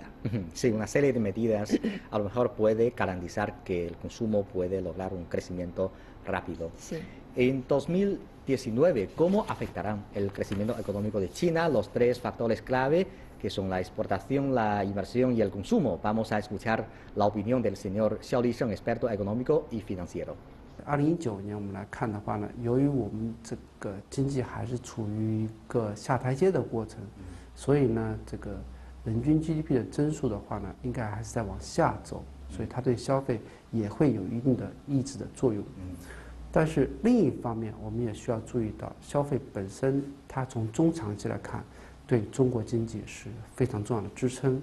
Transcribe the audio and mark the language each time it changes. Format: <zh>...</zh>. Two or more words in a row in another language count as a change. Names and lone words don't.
<es>Sí, una serie de medidas a lo mejor puede garantizar que el consumo puede lograr un crecimiento rápido. En 2019, ¿cómo afectarán el crecimiento económico de China los tres factores clave que son la exportación, la inversión y el consumo? Vamos a escuchar la opinión del señor Xiao Lisheng, experto económico y financiero.</es> <zh>2019 年我们来看的话呢，由于我们这个经济还是处于一个下台阶的过程，所以呢，这个人均 GDP 的增速的话呢，应该还是在往下走，所以它对消费也会有一定的抑制的作用。但是另一方面，我们也需要注意到，消费本身它从中长期来看，对中国经济是非常重要的支撑。</zh>